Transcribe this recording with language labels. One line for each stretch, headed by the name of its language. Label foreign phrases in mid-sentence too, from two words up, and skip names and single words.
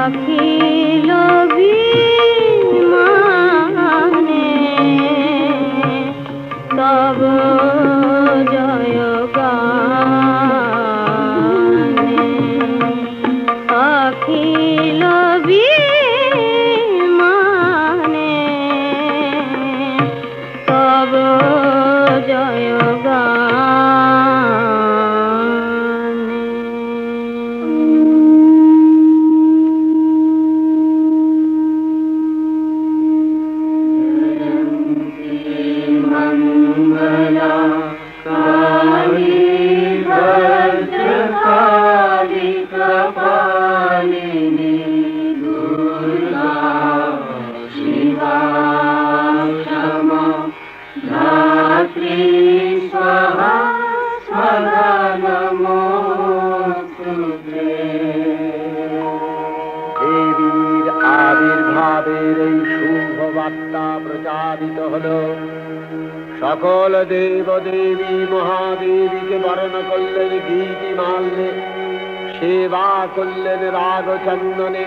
Bangla: অখিল বিমানে তব জয় গানে অখিল বিমানে তব জয়
Sanskrit: मंगला काली भद्रकाली कपालिनी दुर्गा शिवा क्षमा धात्री स्वाहा स्वधा नमोस्तुते।
Bangla: দেবীর আবির্ভাবের এই শুভ বার্তা প্রচারিত হলো। সকল দেব দেবী মহাদেবীকে বরণ করলেন গীতিমাল্যে, সেবা করলেন রাগ চন্দনে।